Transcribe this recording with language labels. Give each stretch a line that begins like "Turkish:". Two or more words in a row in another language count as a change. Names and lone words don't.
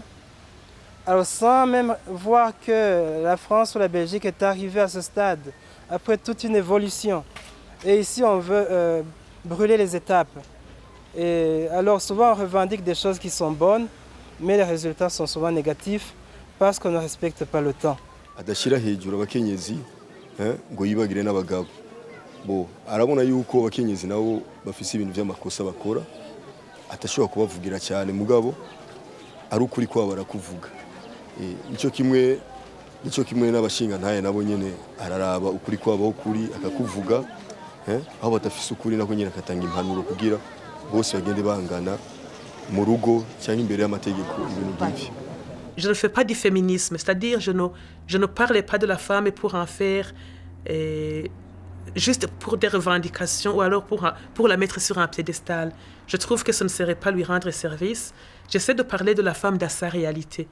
French: Alors sans même voir que la France ou la Belgique est arrivée à ce stade, après toute une évolution. Et ici, on veut brûler les étapes. Et alors souvent, on revendique des choses qui sont bonnes, mais les résultats sont souvent négatifs parce qu'on ne respecte pas le temps.
Rundi: adashyira hejuru abakenyezi ngo yibagire n'abagabo bo arabona yuko abakenyezi nabo bafise ibintu by'amakosa bakora atashobora kubavugira cyane mugabo ari ukuri kwa barakuvuga nicyo kimwe n'abashinga ntaye nabo nyene araraba ukuri kwabo kuri akakuvuga aho batafise ukuri nako nyene akatanga impanuro kugira bose bagende bangana mu rugo cyangwa imbere y'amategeko ibintu byinshi.
French: Je ne fais pas du féminisme, c'est-à-dire je ne parle pas de la femme pour en faire juste pour des revendications ou alors pour la mettre sur un piédestal. Je trouve que ce ne serait pas lui rendre service. J'essaie de parler de la femme dans sa réalité.